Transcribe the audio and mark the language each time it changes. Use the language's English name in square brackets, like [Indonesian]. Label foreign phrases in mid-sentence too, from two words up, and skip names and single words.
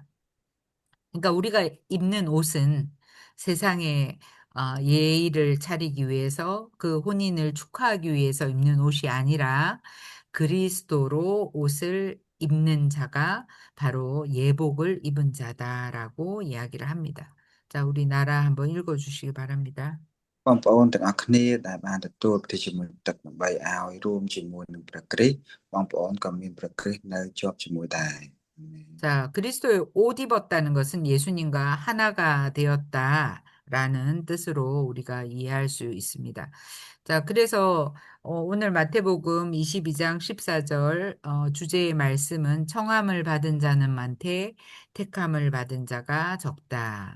[Korean] 그러니까 우리가 입는 옷은 세상에 예의를 차리기 위해서 그 혼인을 축하하기 위해서 입는 옷이 아니라 그리스도로 옷을 입는 자가 바로 예복을 입은 자다라고 이야기를 합니다. 자, 우리나라 한번 읽어 주시기 바랍니다. [Khmer] បងប្អូនទាំងអស់គ្នាដែលបានទទួលបទពិជាមួយទឹកដើម្បីឲ្យរួមជាមួយនឹងព្រះគ្រីស្ទនៅជាប់ជាមួយដែរអាមែន [Korean] 자, 그리스도의 옷 입었다는 것은 예수님과 하나가 되었다라는 뜻으로 우리가 이해할 수 있습니다. 자, 그래서 오늘 마태복음 22장 14절 주제의 말씀은 청함을 받은 자는 많되 택함을 받은 자가 적다.